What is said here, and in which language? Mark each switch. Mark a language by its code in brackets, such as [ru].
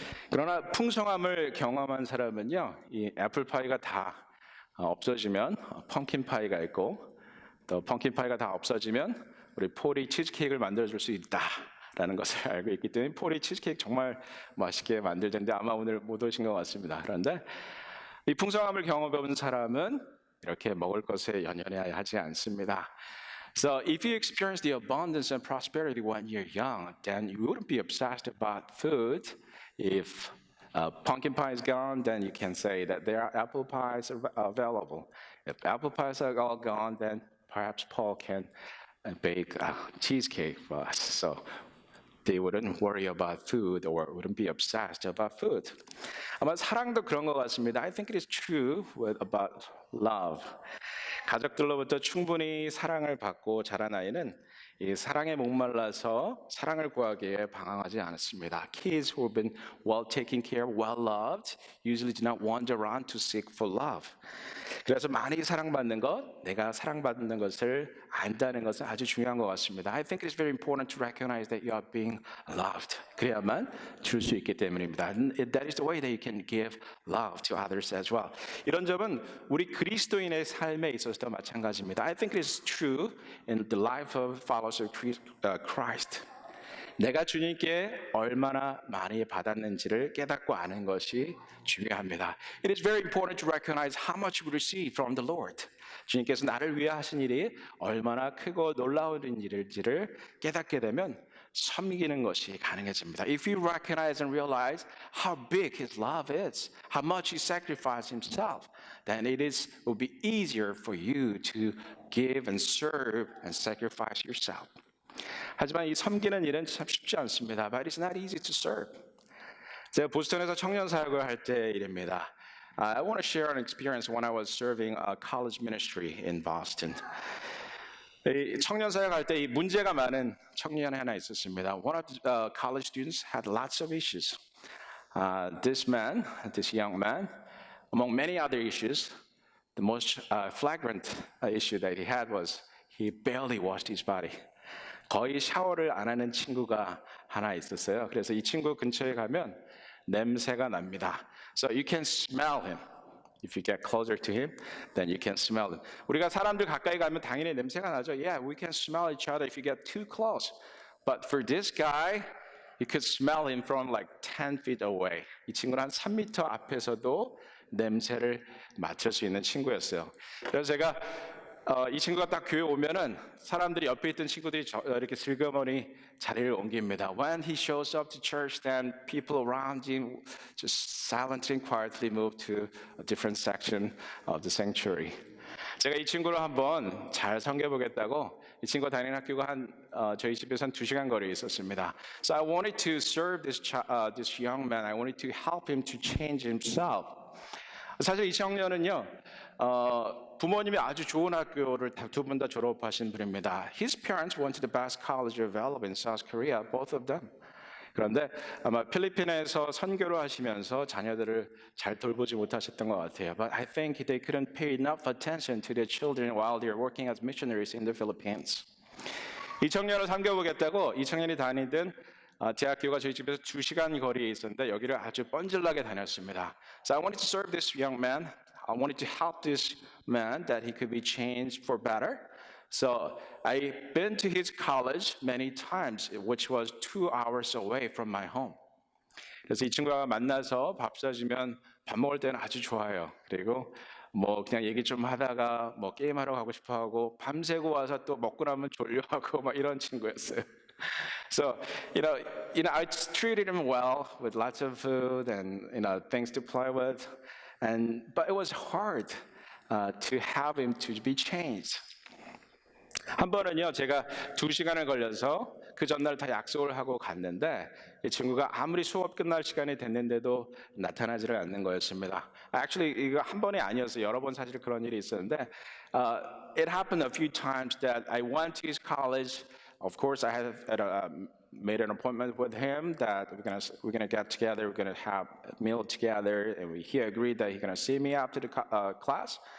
[ko] 그러나 풍성함을 경험한 사람은요, 이 애플파이가 다 없어지면 펌킨 파이가 있고, 또 펌킨 파이가 다 없어지면 우리 포리 치즈케이크를 만들어줄 수 있다라는 것을 알고 있기 때문에 포리 치즈케이크 정말 맛있게 만들 텐데 아마 오늘 못 오신 것 같습니다. 그런데 이 풍성함을 경험해본 사람은 이렇게 먹을 것에 연연해야 하지 않습니다. [en] So if you experience the abundance and prosperity when you're young, then you wouldn't be obsessed about food. If pumpkin pie is gone, then you can say that there are apple pies available. If apple pies are all gone, then perhaps Paul can bake a cheesecake for us. So they wouldn't worry about food or wouldn't be obsessed about food. [ko] 아마 사랑도 그런 것 같습니다. [en] I think it is true about love. [ko] 가족들로부터 충분히 사랑을 받고 자란 아이는 이 사랑에 목말라서 사랑을 구하기에 방황하지 않습니다. [en] Kids who have been well taken care, well loved, usually do not wander around to seek for love. [ko] 그래서 많이 사랑받는 것, 내가 사랑받는 것을 안다는 것은 아주 중요한 것 같습니다. [en] I think it is very important to recognize that you are being loved. [ko] 그래야만 줄 수 있기 때문입니다. [en] That is the way that you can give love to others as well. [ko] 이런 점은 우리 그리스도인의 삶에 있어서도 마찬가지입니다. [en] I think it is true in the life of followers of Christ. [ko] 내가 주님께 얼마나 많이 받았는지를 깨닫고 아는 것이 중요합니다. [en] It is very important to recognize how much we receive from the Lord. [ko] 주님께서 나를 위해 하신 일이 얼마나 크고 놀라운 일인지를 깨닫게 되면 섬기는 것이 가능해집니다. [en] If you recognize and realize how big His love is, how much He sacrificed Himself, then it will be easier for you to give and serve and sacrifice yourself. [ko] 하지만 이 섬기는 일은 참 쉽지 않습니다. [en] But it's not easy to serve. [ko] 제가 보스턴에서 청년 사역을 할 때 일입니다. [en] I want to share an experience when I was serving a college ministry in Boston. [ko] 이 청년 사역할 때 이 문제가 많은 청년이 하나 있었습니다. [en] One of the college students had lots of issues. This young man, among many other issues, the most flagrant issue that he had was he barely washed his body. [ko] 거의 샤워를 안 하는 친구가 하나 있었어요. 그래서 이 친구 근처에 가면 냄새가 납니다. [en] So you can smell him. If you get closer to him, then you can smell him. [ko] 우리가 사람들 가까이 가면 당연히 냄새가 나죠. [en] Yeah, we can smell each other if you get too close. But for this guy, you could smell him from like 10 feet away. [ko] 이 친구는 한 3m 앞에서도 냄새를 맡을 수 있는 친구였어요. 그래서 제가 이 친구가 딱 교회 오면은 사람들이 옆에 있던 친구들이 이렇게 슬그머니 자리를 옮깁니다. [en] When he shows up to church, then people around him just silently and quietly move to a different section of the sanctuary. [ko] 제가 이 친구를 한번 잘 섬겨보겠다고 이 친구가 다니는 학교가 저희 집에서 한 2시간 거리에 있었습니다. [en] So I wanted to serve this young man. I wanted to help him to change himself. [ko] 사실 이 청년은요, 부모님이 아주 좋은 학교를 두 분 다 졸업하신 분입니다. [en] His parents went to the best college available in South Korea, both of them. [ko] 그런데 아마 필리핀에서 선교를 하시면서 자녀들을 잘 돌보지 못하셨던 것 같아요. [en] But I think they couldn't pay enough attention to their children while they were working as missionaries in the Philippines. [ko] 이 청년을 섬겨보겠다고 이 청년이 다니던 대학교가 저희 집에서 2시간 거리에 있었는데 여기를 아주 뻔질나게 다녔습니다. [en] So I wanted to serve this young man. I wanted to help this man that he could be changed for better. So I've been to his college many times, which was 2 hours away from my home. [ko] 그래서 이 친구가 만나서 밥 사주면 밥 먹을 때는 아주 좋아요. 그리고 뭐 그냥 얘기 좀 하다가 뭐 게임하러 가고 싶어하고 밤새고 와서 또 먹고 나면 졸려하고 막 이런 친구였어요. [en] So I treated him well with lots of food and things to play with, but it was hard to have him to be changed. [ko] 한 번은요, 제가 2시간을 걸려서 그 전날 다 약속을 하고 갔는데 이 친구가 아무리 수업 끝날 시간이 됐는데도 나타나지를 않는 거였습니다. Actually, 이거 한 번이 아니었어요. 여러 번 사실 그런 일이 있었는데 [en] it happened a few times that I went to his college. Of course, I had made an appointment with him that we're gonna get together, we're gonna have a meal together, and he agreed that he's gonna see me after the class.